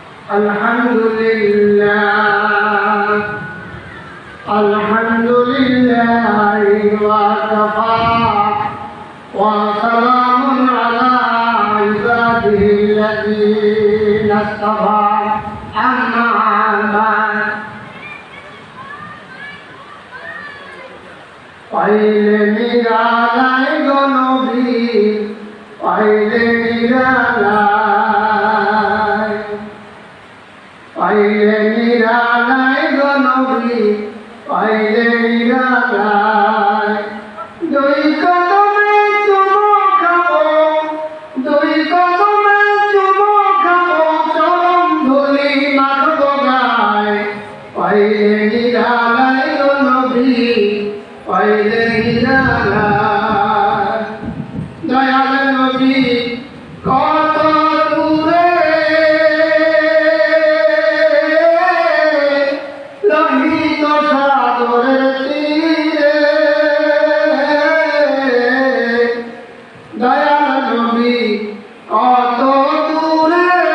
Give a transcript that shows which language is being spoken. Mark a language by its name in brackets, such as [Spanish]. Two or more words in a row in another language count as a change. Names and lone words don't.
[Arabic] الحمد لله وكفى وسلام على عباده الذين اصطفى أما بعد. [Bangla] পাইলে নিরালায় গো নবী, পাইলে নিরালায়, পাইলে নিরালায় গো নবী, পাইলে নিরালায়. দুই কদমে চুমু খাবো, দুই কদমে চুমু খাবো, চরণ ধূলি মাখবো গায়, পাইলে নিরালায় গো নবী, পাইলে নিরালায়. দয়াল নবী কত দূরে লোহিত সাগরের তীরে, দয়াল নবী কত দূরে